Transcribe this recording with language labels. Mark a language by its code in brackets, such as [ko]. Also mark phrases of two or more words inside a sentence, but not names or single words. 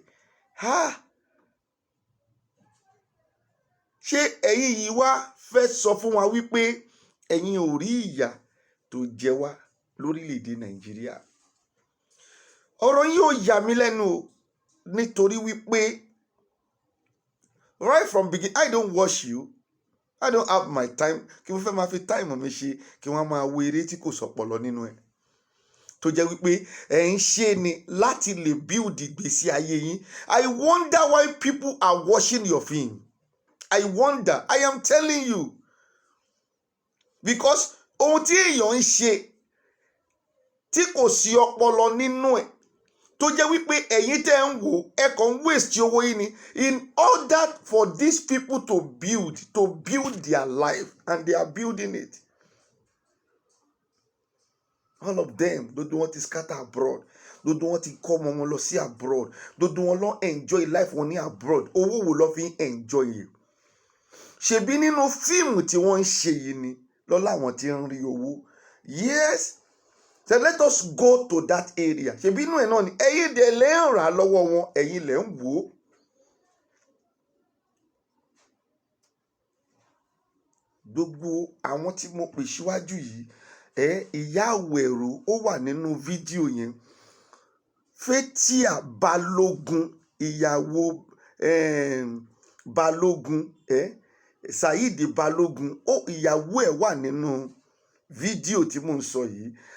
[yo] Ṣé ẹ̀yin yìí wá fẹ́ sọ fún wa wípé ẹ̀yin ò rí ìyà tó jẹ wá lórílẹ̀‐èdè Nàìjíríà? Ọ̀rọ̀ yìí ò yà mí lẹ́nu o, nítorí wípé [en] right from beginning I don't watch you, I don't have my time [yo] kí wọ́n fẹ́ máa fi time mi ṣe kí wọ́n máa wo eré tí kò sọ̀pọ̀lọ nínú ẹ̀ tó jẹ́ wípé ẹ̀ ń ṣe ni láti lè build ìgbésí ayé yín. [en] I wonder why people are watching your film. I wonder. I am telling you. Because [yo] ohun tí èèyàn ń ṣe tí kò sí ọpọlọ nínú ẹ̀ tó jẹ́ wípé ẹ̀yin tẹ́ ń wò ẹ kàn ń waste owó yín ni [en] in order for these people to build their life, and they are building it. All of them, [yo] gbogbo wọn ti [en] scatter abroad, [yo] gbogbo wọn ti kọ́ ọmọ wọn lọ sí abroad, gbogbo wọn lọ [en] enjoy life [yo] wọn ní abroad. Owó wo lọ fi ń enjoy yìí? Ṣebí nínú fíìmù tí wọ́n ń ṣe yìí ni lọ́lá wọn ti ń rí owó. [en] Yes. So let us go to that area. [yo] Ṣebí inú ẹ̀ náà ni ẹ̀yin dẹ̀ lè ń rà lọ́wọ́ wọn, ẹ̀yin lè ń wò ó. Gbogbo àwọn tí mo pè síwájú yìí, ìyá àwẹ̀rò ó wà nínú fídíò yẹn. Fatia Balogun, ìyàwó Balogun, Saheed Balogun, ìyàwó ẹ̀ wà nínú fídíò tí mò ń sọ yìí.